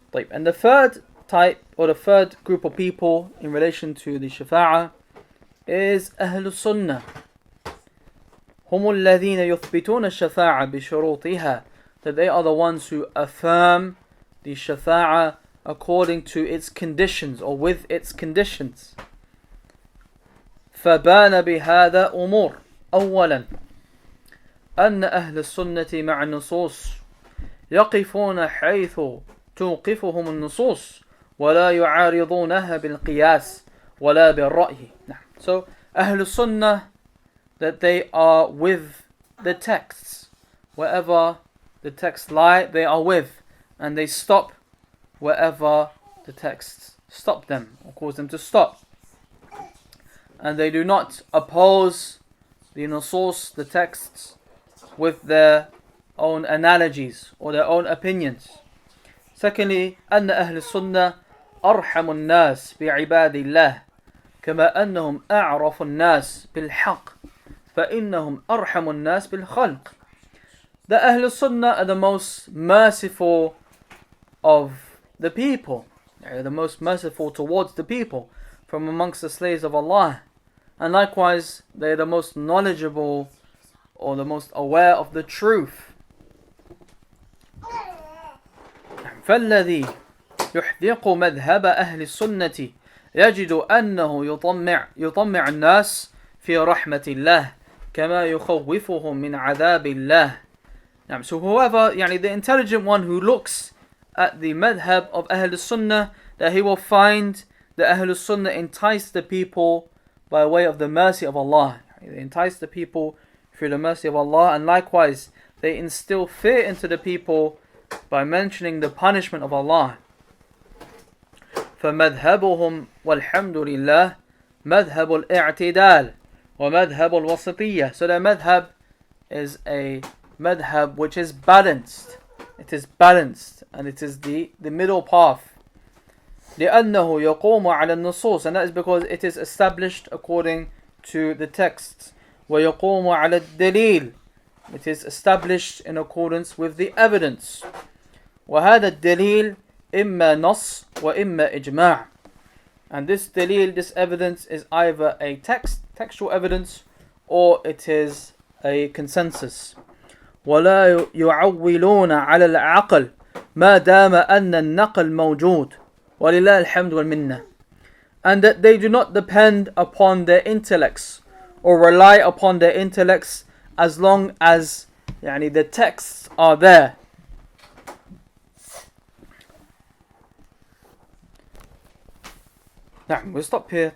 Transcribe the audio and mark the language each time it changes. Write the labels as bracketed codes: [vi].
[en] And the third type, or the third group of people in relation to the shafa'ah, is أهل السنة. [ar] هم الذين يثبتون الشفاعة بشروطها, [en] that they are the ones who affirm the shafa'ah according to its conditions, or with its conditions. [ar] فبان بهذا أمور. أولا أن أهل السنة مع النصوص يقفون حيث توقفهم النصوص ولا يعارضونها بالقياس ولا بالرأي. [en] So أهل السنة, that they are with the texts. Wherever the texts lie, they are with, and they stop wherever the texts stop them or cause them to stop. And they do not oppose the nusus, the texts, with their own analogies or their own opinions. [ar] Secondly, أن أهل السنة أرحم الناس بعباد الله كما أنهم أعرف الناس بالحق فإنهم أرحم الناس بالخلق. [en] The Ahl Sunnah are the most merciful of the people. They are the most merciful towards the people from amongst the slaves of Allah. And likewise, they are the most knowledgeable or the most aware of the truth. [ar] فالذي يحدق مذهب أهل السنة يجد أنه يطمع الناس في رحمة الله كما يخوفهم من عذاب الله. [en] So whoever, the intelligent one who looks at the madhab of Ahl Sunnah, that he will find that Ahl Sunnah entice the people by way of the mercy of Allah. They entice the people through the mercy of Allah, and likewise they instill fear into the people by mentioning the punishment of Allah. فمذهبهم والحمد لله مذهب الاعتدال ومذهب الوسطية. So their madhab is a madhab which is balanced. It is balanced, and it is the middle path. [ar] لأنه يقوم على النصوص, [en] and that is because it is established according to the texts. [ar] ويقوم على الدليل, [en] it is established in accordance with the evidence. [ar] وهذا الدليل إما نص وإما إجماع. [en] And this dalil, this evidence, is either a textual evidence, or it is a consensus. [ar] ولا يعولون على العقل ما دام أن النقل موجود ولله الحمد والمنة. [en] And that they do not depend upon their intellects or rely upon their intellects as long as the texts are there. نعم, we'll stop here.